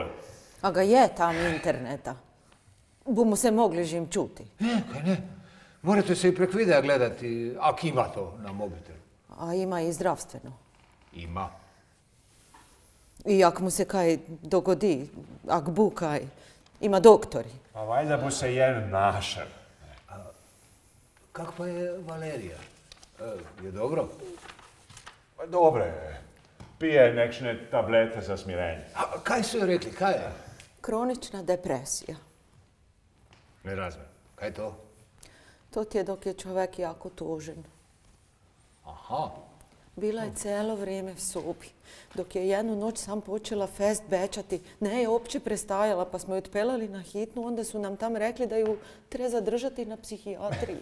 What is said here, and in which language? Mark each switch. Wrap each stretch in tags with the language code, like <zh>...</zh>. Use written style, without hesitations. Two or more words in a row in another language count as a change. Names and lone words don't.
<hr>A ga je tam interneta. Bumo se mogli žim čuti. Kaj ne. Morate se i prek videa gledati, ako ima to na mobitelu. A ima i zdravstveno. Ima. I ako mu se kaj dogodi, ak bu kaj, ima doktori. Pa valjda bu se jen našel. Kakva je Valerija? Je dobro? Pa dobre je. Pije nekšne tablete za smirenje. A kaj su joj rekli, kaj je? Kronična depresija. Ne razumem. Kaj je to? To ti je dok je čovjek jako tužen. Aha. Bila je cijelo vrijeme v sobi. Dok je jednu noć sam počela fest bečati, ne je opće prestajala, pa smo ju otpelali na hitnu, onda su nam tam rekli da ju treba zadržati na psihijatriji.</hr>